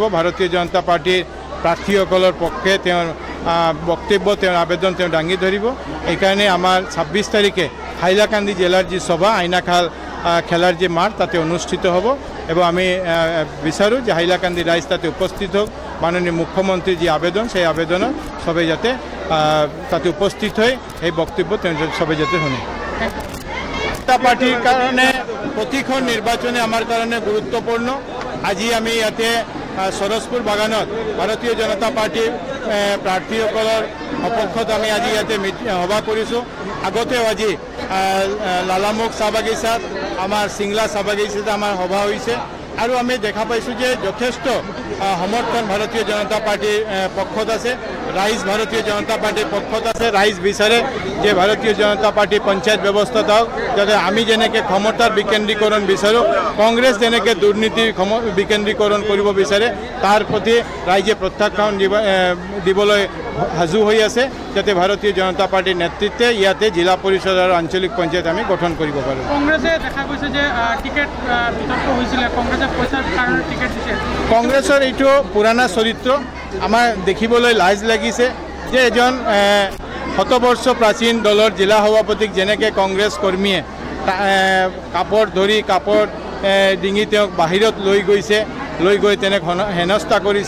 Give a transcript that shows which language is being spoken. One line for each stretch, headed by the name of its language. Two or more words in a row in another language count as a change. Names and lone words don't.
Assamese: ভাৰতীয় জনতা পাৰ্টিৰ প্ৰাৰ্থীসকলৰ পক্ষে তেওঁৰ বক্তব্য, তেওঁৰ আবেদন তেওঁ দাঙি ধৰিব। এইকাৰণে আমাৰ 26 তাৰিখে হাইলাকান্দি জেলাৰ যি সভা, আইনাখাল খেলার যে মাঠ তাতে অনুষ্ঠিত হব এবং আমি বিচাৰোঁ যে হাইলাকান্দি রাইজ তাতে উপস্থিত হোক। মাননীয় মুখ্যমন্ত্রীর যে আবেদন, সেই আবেদনত সবাই যাতে তাতে উপস্থিত হয়, এই বক্তব্য সবাই যাতে শুনে। জনতা পার্টির কারণে প্রতিখন নির্বাচনে আমার কারণে গুরুত্বপূর্ণ। আজি আমি ইয়াতে সৰসপুৰ বাগানত ভাৰতীয় জনতা পাৰ্টিৰ প্ৰাৰ্থীসকলৰ সপক্ষত আমি আজি ইয়াতে সভা কৰিছোঁ। আগতেও আজি লালামুখ চাহ বাগিচাত, আমাৰ চিংলা চাহ বাগিচাত আমাৰ সভা হৈছে আৰু আমি দেখা পাইছোঁ যে যথেষ্ট সমৰ্থন ভাৰতীয় জনতা পাৰ্টিৰ পক্ষত আছে। রাইজ ভারতীয় জনতা পার্টির পক্ষত আছে। রাইজ বিচারে যে ভারতীয় জনতা পার্টি পঞ্চায়েত ব্যবস্থা থাক, যাতে আমি যেনেকে ক্ষমতার বিকেন্দ্রীকরণ বিচাৰোঁ, কংগ্রেস যেনেকে দুর্নীতির বিকেন্দ্রীকরণ কৰিব বিচাৰে, তার প্রতি রাইজে প্রত্যাখ্যান দিবলৈ সাজু হৈ আছে যাতে ভাৰতীয় জনতা পাৰ্টিৰ নেতৃত্বে ইয়াতে জিলা পৰিষদ আৰু আঞ্চলিক পঞ্চায়ত আমি গঠন কৰিব পাৰোঁ। কংগ্ৰেছে দেখা গৈছে যে টিকেট বিতৰ্ক হৈছিলে, কংগ্ৰেছে পইচাৰ কাৰণে টিকেট দিছে। কংগ্ৰেছৰ এইটো পুৰণা চৰিত্ৰ আমাৰ দেখিবলৈ লাজ লাগিছে যে এজন শতবৰ্ষ প্ৰাচীন দলৰ জিলা সভাপতিক যেনেকৈ কংগ্ৰেছ কৰ্মীয়ে কাপোৰ ধৰি কাপোৰ ডিঙি তেওঁক বাহিৰত লৈ গৈছে, লৈ গৈ তেনে হেনস্থা কৰিছে।